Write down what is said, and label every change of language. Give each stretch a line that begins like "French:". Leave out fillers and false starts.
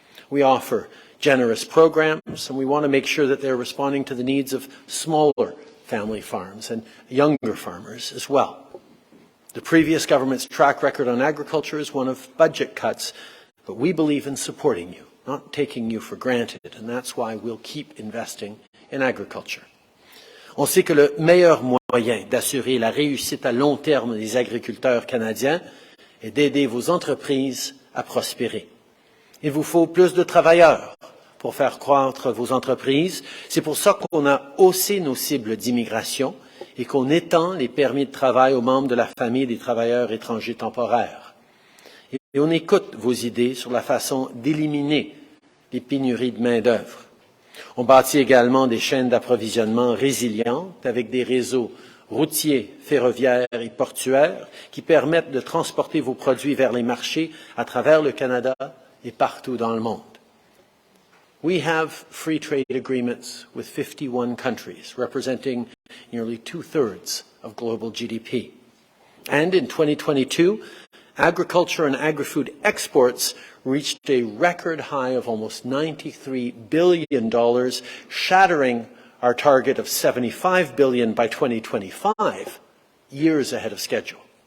English: We offer generous programs, and we want to make sure that they're responding to the needs of smaller family farms and younger farmers as well. The previous government's track record on agriculture is one of budget cuts, but we believe in supporting you, not taking you for granted, and that's why we'll keep investing in agriculture.
French: On sait que le meilleur moyen d'assurer la réussite à long terme des agriculteurs canadiens et d'aider vos entreprises à prospérer. Il vous faut plus de travailleurs pour faire croître vos entreprises. C'est pour ça qu'on a haussé nos cibles d'immigration et qu'on étend les permis de travail aux membres de la famille des travailleurs étrangers temporaires. Et on écoute vos idées sur la façon d'éliminer les pénuries de main-d'œuvre. On bâtit également des chaînes d'approvisionnement résilientes avec des réseaux routiers, ferroviaires et portuaires qui permettent de transporter vos produits vers les marchés à travers le Canada et partout dans le monde.
English: We have free trade agreements with 51 countries, representing nearly 2/3 of global GDP. And in 2022, agriculture and agri-food exports reached a record high of almost $93 billion, shattering our target of $75 billion by 2025, years ahead of schedule.